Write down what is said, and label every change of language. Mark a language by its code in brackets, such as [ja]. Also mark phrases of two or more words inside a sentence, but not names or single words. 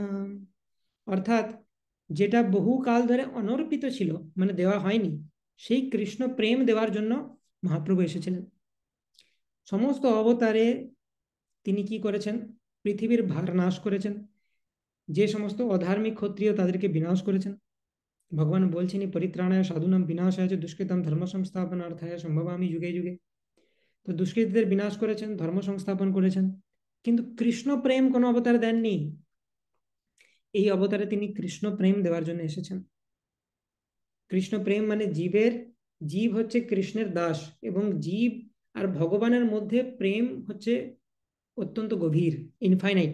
[bn] অর্থাৎ যেটা বহু কাল ধরে অনর্পিত ছিল, মানে দেওয়া হয়নি, সেই কৃষ্ণ প্রেম দেওয়ার জন্য মহাপ্রভু এসেছিলেন। সমস্ত অবতারে তিনি কি করেছেন, পৃথিবীর ভার নাশ করেছেন, যে সমস্ত অধার্মিক ক্ষত্রিয় তাদেরকে বিনাশ করেছেন। ভগবান বলছেন [sa] পরিত্রাণায় সাধুনাম বিনাশায় দুষ্কৃতম ধর্ম সংস্থাপনার্থায় সম্ভবামি যুগে যুগে। [bn] তো দুষ্কৃতীদের বিনাশ করেছেন, ধর্ম সংস্থাপন করেছেন, কিন্তু কৃষ্ণ প্রেম কোনো অবতার দেননি। এই অবতারে তিনি কৃষ্ণ প্রেম দেওয়ার জন্য এসেছেন। কৃষ্ণ প্রেম মানে জীবের, জীব হচ্ছে কৃষ্ণের দাস, এবং জীব আর ভগবানের মধ্যে প্রেম হচ্ছে অত্যন্ত গভীর, ইনফাইনাইট।